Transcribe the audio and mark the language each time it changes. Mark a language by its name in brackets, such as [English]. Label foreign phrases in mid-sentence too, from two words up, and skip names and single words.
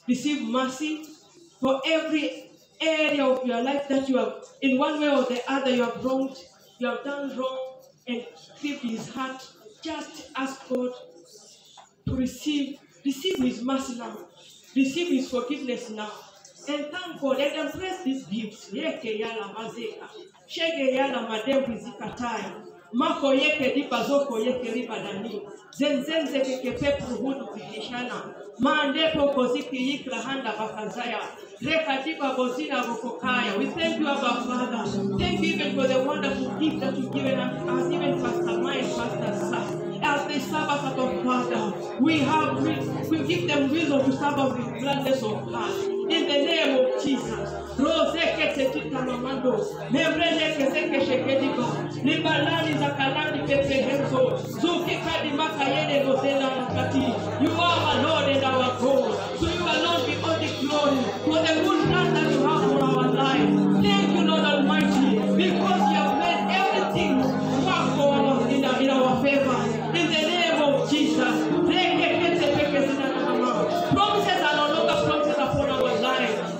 [English] Receive mercy for every area of your life that you have, in one way or the other, you have wronged, you have done wrong and grieved his heart. Just ask God to receive his mercy now. Receive his forgiveness now. And thank God and embrace these gifts. Mako yeke dipa zoko yeke riba dani. Zenzenze keke pepu hudu zikishana. Maandepo koziki yikla handa bakazaya. Reka dipa bozina bokokaya. We thank you, Abba Father. Thank you even for the wonderful gift that you've given us, even Pastor Mike, Pastor Sa. As they serve us, our Father, we give them wisdom to serve us with gladness of heart. In the name of Jesus. Roseke tetita mamando. Membrene keseke shekediba. Libalani zakalani pepehenzo. Zuki kadi makayene gozena nakati. You are our Lord and our God. So you alone be all the glory for the good plan that you have for our life. Thank you, Lord Almighty, because you have made everything work for us in our favor. In the name of Jesus. Promises are no longer promises upon our life.